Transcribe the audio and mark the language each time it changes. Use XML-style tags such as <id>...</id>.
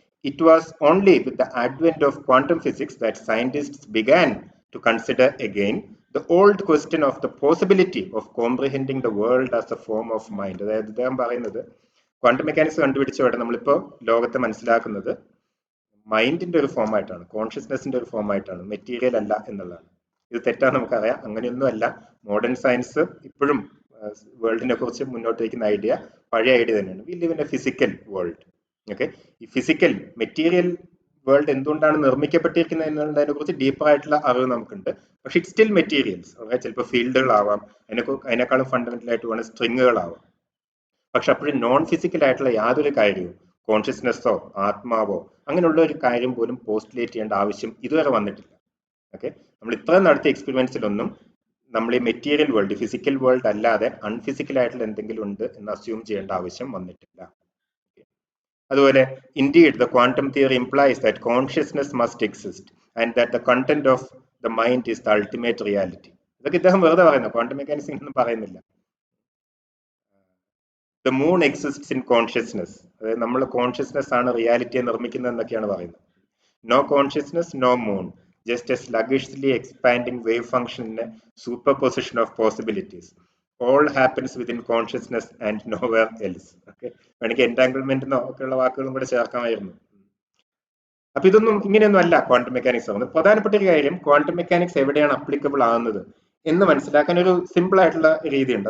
<en>It was only with the advent of quantum physics that scientists began to consider again the old question of the possibility of comprehending the world as a form of mind.</en> <ml>അതായത് ഇദ്ദേഹം പറയുന്നത്, quantum mechanics കണ്ടുപിടിച്ചവിടെ നമ്മളിപ്പോ ലോകത്തെ മനസ്സിലാക്കുന്നത് മൈൻഡിന്റെ ഒരു ഫോമായിട്ടാണ്, കോൺഷ്യസ്നെസിന്റെ ഒരു ഫോമായിട്ടാണ്, material അല്ല എന്നുള്ളതാണ്. ഇത് തെറ്റാന്ന് നമുക്കറിയാം. അങ്ങനെയൊന്നും അല്ല. മോഡേൺ സയൻസ് ഇപ്പോഴും വേൾഡിനെ കുറിച്ച് മുന്നോട്ട് വയ്ക്കുന്ന ഐഡിയ പഴയ ഐഡിയ തന്നെയാണ്.</ml> <en>We live in a physical world.</en> <ml>Okay, ഈ ഫിസിക്കൽ മെറ്റീരിയൽ വേൾഡ് എന്തുകൊണ്ടാണ് നിർമ്മിക്കപ്പെട്ടിരിക്കുന്നത് എന്നതിനെ കുറിച്ച് ഡീപ്പർ ആയിട്ടുള്ള അറിവ് നമുക്കുണ്ട്. പക്ഷെ</ml> <en>It still materials.</en> <ml>ചിലപ്പോൾ ഫീൽഡുകളാവാം, അതിനേക്കാളും ഫണ്ടമെന്റൽ ആയിട്ട് വേണം സ്ട്രിങ്ങുകളാവാം. പക്ഷെ അപ്പോഴും നോൺ ഫിസിക്കൽ ആയിട്ടുള്ള യാതൊരു കാര്യവും, കോൺഷ്യസ്നെസ്സോ ആത്മാവോ അങ്ങനെയുള്ള ഒരു കാര്യം പോലും പോസ്റ്റുലേറ്റ് ചെയ്യേണ്ട ആവശ്യം ഇതുവരെ വന്നിട്ടില്ല. ഓക്കെ, നമ്മൾ ഇത്രയും നടത്തിയ എക്സ്പെരിമെന്റ്സിലൊന്നും നമ്മൾ ഈ മെറ്റീരിയൽ വേൾഡ്, ഫിസിക്കൽ വേൾഡ് അല്ലാതെ അൺഫിസിക്കൽ ആയിട്ടുള്ള എന്തെങ്കിലും ഉണ്ട് എന്ന് അസ്യൂം ചെയ്യേണ്ട ആവശ്യം വന്നിട്ടില്ല. അതുപോലെ</ml> <en>indeed the quantum theory implies that consciousness must exist and that the content of the mind is the ultimate reality.</en> <ml>ഇതൊക്കെ ഇദ്ദേഹം വെറുതെ പറയുന്നു, ക്വാണ്ടം മെക്കാനിക്സ് ഒന്നും പറയുന്നില്ല.</ml> <en>The moon exists in consciousness.</en> <ml>അതായത് നമ്മൾ കോൺഷ്യസ്നെസ് ആണ് റിയാലിറ്റിയെ നിർമ്മിക്കുന്നത് എന്നൊക്കെയാണ് പറയുന്നത്.</ml> <en>No consciousness, no moon. Just a sluggishly expanding wave function in a superposition of possibilities. All happens within consciousness and nowhere else.</en> <ml>Okay, വേണമെങ്കിൽ എൻടാങ്കിൾമെന്റ് ഒക്കെയുള്ള വാക്കുകളും കൂടെ ചേർക്കാമായിരുന്നു. അപ്പൊ ഇതൊന്നും ഇങ്ങനെയൊന്നും അല്ല ക്വാണ്ടം മെക്കാനിക്സ് ആവുന്നത്. പ്രധാനപ്പെട്ട ഒരു കാര്യം, ക്വാണ്ടം മെക്കാനിക്സ് എവിടെയാണ് അപ്ലിക്കബിൾ ആകുന്നത് എന്ന് മനസ്സിലാക്കാൻ ഒരു സിമ്പിൾ ആയിട്ടുള്ള രീതിയുണ്ട്.</ml>